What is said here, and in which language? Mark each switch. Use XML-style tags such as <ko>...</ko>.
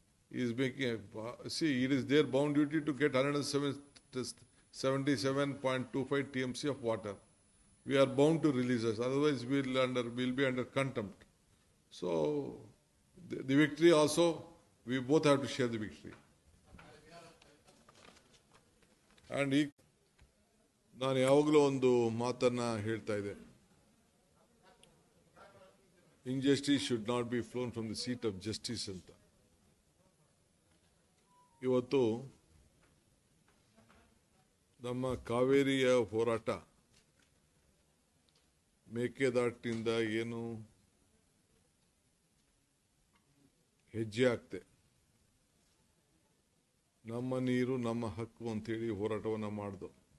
<en>He is making it is their bound duty to get 177.25 TMC of water. We are bound to release us. Otherwise, we'll be under contempt. So, the victory also, we both have to share the victory.</en> <kn>And ನಾನು ಯಾವಾಗಲೂ ಒಂದು ಮಾತನ್ನ ಹೇಳ್ತಾ ಇದ್ದೆ.</kn> <en>Injustice should not be flown from the seat of justice ಅಂತ.</en> <kn>ಇವತ್ತು ನಮ್ಮ ಕಾವೇರಿಯ ಹೋರಾಟ ಮೇಕೆದಾಟಿನಿಂದ ಏನು ಹೆಜ್ಜೆ ಆಗ್ತೆ, ನಮ್ಮ ನೀರು ನಮ್ಮ ಹಕ್ಕು ಅಂತೇಳಿ ಹೋರಾಟವನ್ನು ಮಾಡಿದ್ರು.</kn>